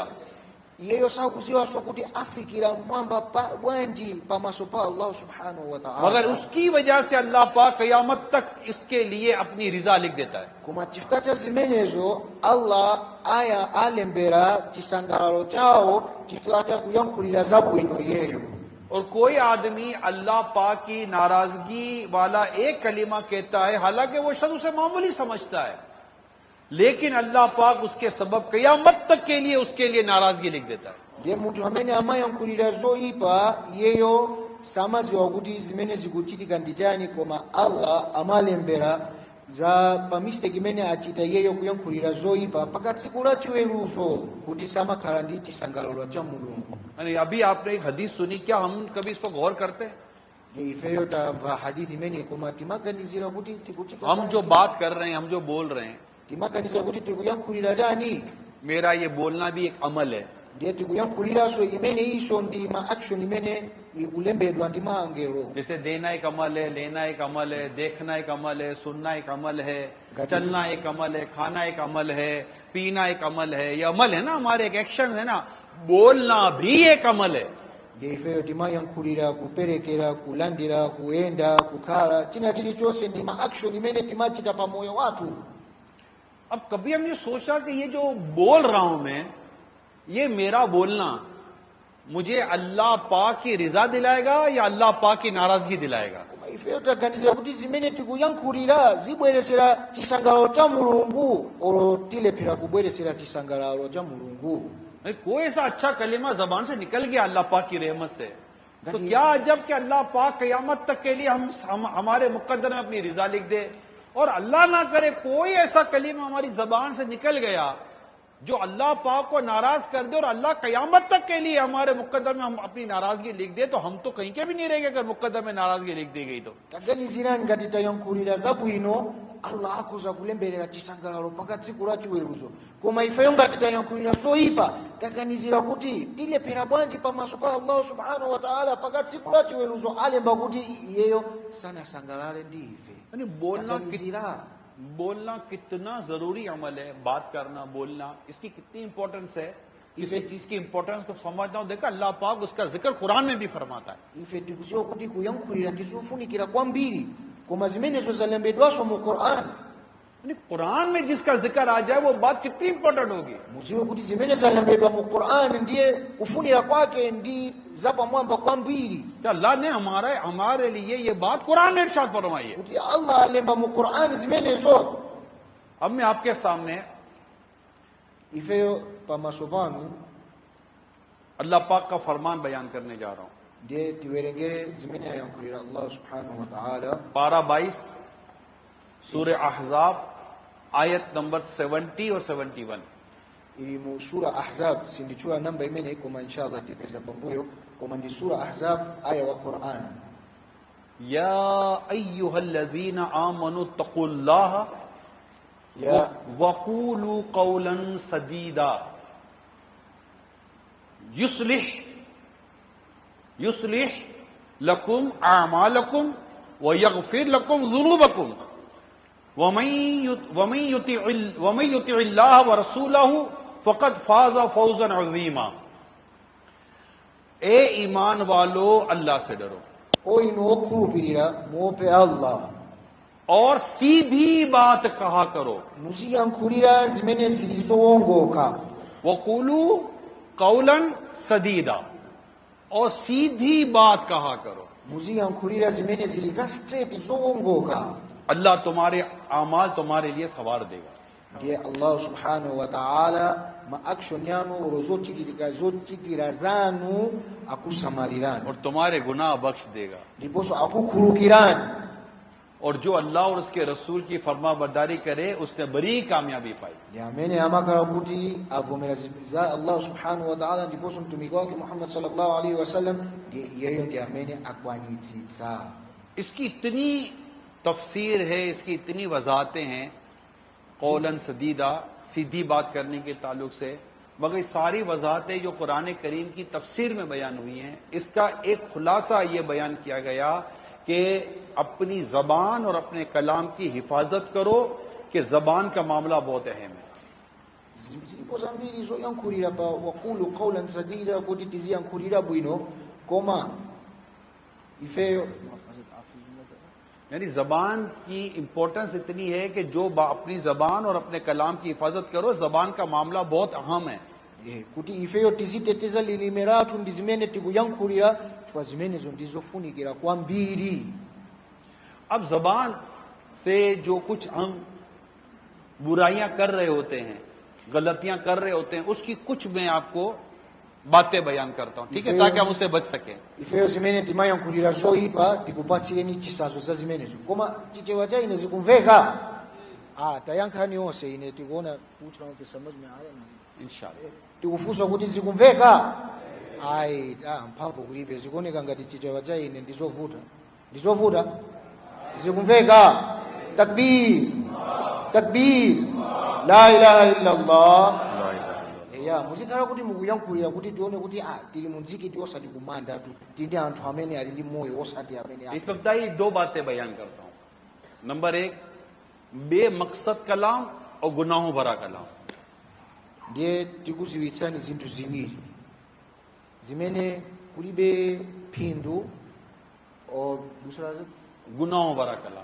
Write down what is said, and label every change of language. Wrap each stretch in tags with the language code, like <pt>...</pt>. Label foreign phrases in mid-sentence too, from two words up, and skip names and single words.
<ny>iyeyo sakuziwanso kuti afikira mwamba bwanji pamaso pa Allah</ny> <ar>سبحانه وتعالى.</ar> <hi>मगर उसकी वजह से अल्लाह पाक क़यामत तक इसके लिए अपनी रिजा लिख देता है।</hi> <ny>Koma chifukwa cha zimenezo Allah alembera chisangalalo chawo chifukwa cha kuyankhulira zabwino iyeyo.</ny> <hi>और कोई आदमी अल्लाह पाक की नाराजगी वाला एक कलीमा कहता है, हालांकि वो शख्स उसे मामूली समझता है, लेकिन अल्लाह पाक उसके सबब क़यामत तक के लिए उसके लिए नाराजगी लिख देता है।</hi> <ny>ndiye munthu amene amayankhulira zoyipa iyeyo samadziwa kuti zimene zikuchitika ndi chani, koma Allah amalembera za pa mistake imene achita iyeyo kuyankhulira zoyipa mpaka tsiku la chiweruzo kuti samakhala ndi chisangalalo cha Mulungu.</ny> <hi>अभी आपने एक हदीस सुनी, क्या हम कभी इस पर गौर करते हैं?</hi> <ny>ifeyo tamva hadithi imene koma timaganizira kuti tikuchita</ny> <hi>हम जो बात कर रहे हैं, हम जो बोल रहे हैं,</hi> <ny>timaganizira kuti tikuyankhulira chani,</ny> <hi>मेरा ये बोलना भी एक अमल है।</hi> <ny>ndiye tikuyankhuliraso imene iso ndi ma action imene ikulembedwa ndi maangelo.</ny> <hi>जैसे देना एक अमल है, लेना एक अमल है, देखना एक अमल है, सुनना एक अमल है, चलना एक अमल है, खाना एक अमल है, पीना एक अमल है। ये अमल है ना, हमारे एक एक्शन है ना। बोलना भी एक अमल है।</hi> <ny>ndiye ifeyo timayankhulira, kuperekera, kulandira, kuyenda, kukhala, china chilichonse ndi ma action imene timachita pa moyo wathu.</ny> <hi>अब कभी हमने सोचा कि ये जो बोल रहा हूं मैं, ये मेरा बोलना मुझे अल्लाह पाक की रिजा दिलाएगा या अल्लाह पाक की नाराजगी दिलाएगा?</hi> <ny>Koma ifeyo taganizira kuti zimene tikuyankhulira zibweresera chisangalalo cha Mulungu olo tilephera kubweresera chisangalalo cha Mulungu.</ny> <hi>कोई ऐसा अच्छा कलिमा जबान से निकल गया अल्लाह पाक की रहमत से, तो क्या अजब कि अल्लाह पाक क़यामत तक के लिए हमारे मुकद्दर में अपनी रिजा लिख दे। और अल्लाह ना करे कोई ऐसा कलिमा हमारी जबान से निकल गया जो अल्लाह पाक को नाराज कर दे और अल्लाह क़यामत तक के लिए हमारे मुकद्दर में हम अपनी नाराजगी लिख दे, तो हम तो कहीं के भी नहीं रहेंगे अगर मुकद्दर में नाराजगी लिख दी गई तो।</hi> <ny>taganizirani ngati tayankhulira zabwino Allah akhoza kulemberera chisangalalo mpaka tsiku la chiweruzo, koma ifeyo ngati tayankhulira zoyipa taganizira kuti tilephera bwanji pamaso pa Allah</ny> <ar>سبحانه وتعالى</ar> <ny>mpaka tsiku la chiweruzo alemba kuti iyeyo sanasangalale ndi ife.</ny> <hi>यानी बोलना कितना जरूरी अमल है। बात करना, बोलना, इसकी कितनी इंपॉर्टेंस है। किसी चीज की इंपॉर्टेंस को समझना हो, देखा अल्लाह पाक उसका जिक्र कुरान में भी फरमाता है।</hi> <ny>ife tikuziwa kuti kuyankhulira ndizofunikira kwambiri, koma zimenezo zalembedwaso mu Qur'an.</ny> <hi>यानी कुरान में जिसका जिक्र आ जाए वो बात कितनी इंपॉर्टेंट होगी।</hi> <ny>muziwe kuti zimene zalembedwa mu Qur'an ndiye kufunira kwake ndi zapamwamba kwambiri,</ny> <hi>तो अल्लाह ने हमारे लिए ये बात कुरान में इरशाद फरमाई है।</hi> <ny>kuti Allah alemba mu Qur'an zimenezo.</ny> <hi>अब मैं आपके सामने</hi> <ny>ifeyo pamaso panu</ny> <hi>अल्लाह पाक का फरमान बयान करने जा रहा हूं।</hi> <ny>ndiye tiwerenge zimene ayankhulira Allah</ny> <ar>سبحانه وتعالى.</ar> <hi>पारा 22 सूरह अहज़ाब आयत नंबर 70 और 71।</hi> <ny>ili mu sura Ahzab, sindichula namba imene koma inshallah tipeza pambuyo, koma ndi sura Ahzab aya wa Qur'an.</ny> <ar>يا أيها الذين آمنوا اتقوا الله Ya وقولوا قولا سديدا يصلح لكم أعمالكم ويغفر لكم ذنوبكم ومن يطع الله ورسوله فقد فاز فوزا عظيما.</ar> <hi>ए ईमान वालो, अल्लाह से डरो</hi> <ny>oinu okhulupirira muope Allah,</ny> <hi>और सीधी बात कहा करो।</hi> <ny>muziyankhulira zimene zili zowongoka.</ny> <ar>وقولوا قولا سديدا,</ar> <hi>और सीधी बात कहा करो।</hi> <ny>muziyankhulira zimene zili za straight zowongoka.</ny> <hi>अल्लाह तुम्हारे आमाल तुम्हारे लिए सवार देगा।</hi> <ny>ndiye Allah</ny> <ar>سبحانه وتعالى</ar> <ny>ma action yanu zochitira zanu akusamalirani,</ny> <hi>और तुम्हारे गुनाह बख्श देगा।</hi> <ny>ndiponso akukhulukirani.</ny> <hi>और जो अल्लाह और उसके रसूल की फरमा बरदारी करे उसने बड़ी कामयाबी पाई।</hi> <ny>ndiye amene amakhala kuti avomera za Allah</ny> <ar>سبحانه وتعالى</ar> <ny>ndiponso mtumiki wake Muhammad</ny> <ar>صلى الله عليه وسلم,</ar> <ny>ndiye iyeyo ndiye amene akwanitsitsa.</ny> <hi>इसकी इतनी तफसीर है, इसकी इतनी वजाहतें हैं</hi> <ar>قولا سديدا,</ar> <hi>सीधी बात करने के ताल्लुक से, मगर सारी वजाहतें जो कुरान करीम की तफसीर में बयान हुई हैं, इसका एक खुलासा ये बयान किया गया कि अपनी जबान और अपने कलाम की हिफाजत करो, कि जबान का मामला बहुत अहम है।</hi> <ny>zilipo zambiri zoyankhulira pa</ny> <ar>وقولوا قولا سديدا</ar> <ny>kuti tiziyankhulira bwino, koma ifeyo</ny> <hi>यानी जबान की इंपॉर्टेंस इतनी है कि जो अपनी जबान और अपने कलाम की हिफाजत करो, जबान का मामला बहुत अहम है।</hi> <ny>kuti ifeyo tiziteteza lilime lathu ndi zimene tikuyankhulira chifukwa zimenezo ndizofunikira kwambiri.</ny> <hi>अब जबान से जो कुछ हम बुराइयां कर रहे होते हैं, गलतियां कर रहे होते हैं, उसकी कुछ मैं आपको बातें बयान करता हूं, ठीक है, ताकि हम उससे बच सकें.</hi> <ny>Ifeyo zimene timayankhulira zoyipa tikupatsireni chisazo za zimenezo, koma chichewa cha ine zikumveka. Tayankhani yonse ine tikuona kuti naonke</ny> <hi>समझ में आया ना इंशाल्लाह.</hi> <ny>tikufunsa kuti zikumveka. Mphamvu kulibe, zikuoneka ngati chichewa cha ine ndizovuta. Zikumveka.</ny> <ar>تكبير، تكبير، لا إله إلا الله.</ar> <ny>Muzikhala kuti mukuyankhulira kuti tione kuti tili muzikiti osati kumanda tu, tili anthu amene ali ndi moyo osati amene</ny> <hi>इस वक्त ही दो बातें बयान करता हूं. नंबर एक, बेमकसद कलाम और गुनाहों भरा कलाम.</hi> <ny>ndiye tikuziwitsani zinthu ziwiri zimene kulibe phindu</ny> <hi>गुनाहों भरा कलाम.</hi>